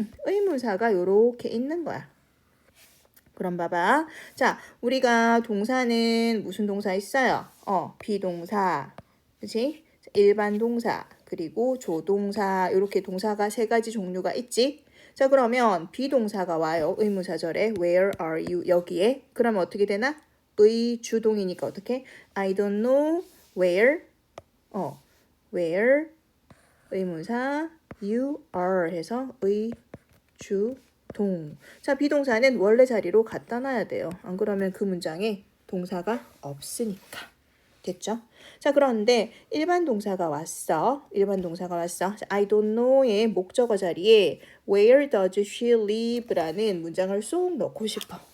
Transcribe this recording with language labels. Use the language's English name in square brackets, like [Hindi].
[Korean] 의문사가 요렇게 있는 거야. 그럼 봐봐. 자, 우리가 동사는 무슨 동사 있어요? 비동사, 그치? 일반 동사, 그리고 조동사, 이렇게 동사가 3가지 종류가 있지? 자, 그러면 비동사가 와요. 의문사절에 [English] where are you [Korean] 여기에. 그러면 어떻게 되나? 의 주동이니까 어떻게? [English] I don't know where where 의문사 you are [Korean] 해서 의 주동. 자, 비동사는 원래 자리로 갖다 놔야 돼요. 안 그러면 그 문장에 동사가 없으니까. 됐죠? 자, 그런데 일반 동사가 왔어. 일반 동사가 왔어. 자, [English] I don't know [Korean] 의 목적어 자리에 [English] Where does she live [Korean] 라는 문장을 쏙 넣고 싶어.